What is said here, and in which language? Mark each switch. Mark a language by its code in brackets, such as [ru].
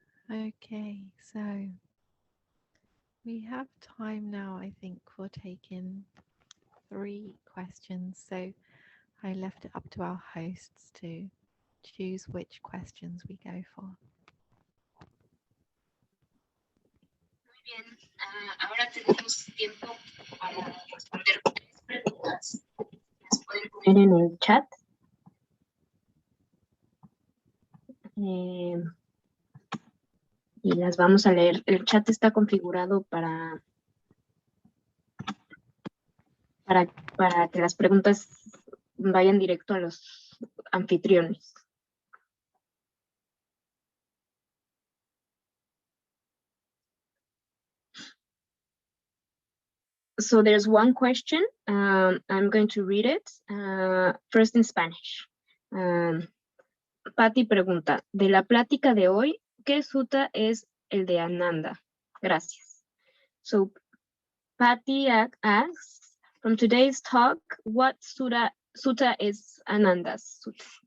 [en] Okay, so we have time now, I think, for taking 3 questions. So I left it up to our hosts to choose which questions we go for. [es] Muy bien, ahora tenemos tiempo para responder 3 preguntas. Las pueden poner en el chat. Y las vamos a leer. El chat está configurado para que las preguntas vayan directo a los anfitriones. [en] So there's one question. I'm going to read it first in Spanish. [es] Patty pregunta, de la plática de hoy, ¿qué sutta es el de Ananda? Gracias. [en] So Patty asks, from today's talk, what sutta is Ananda's sutta?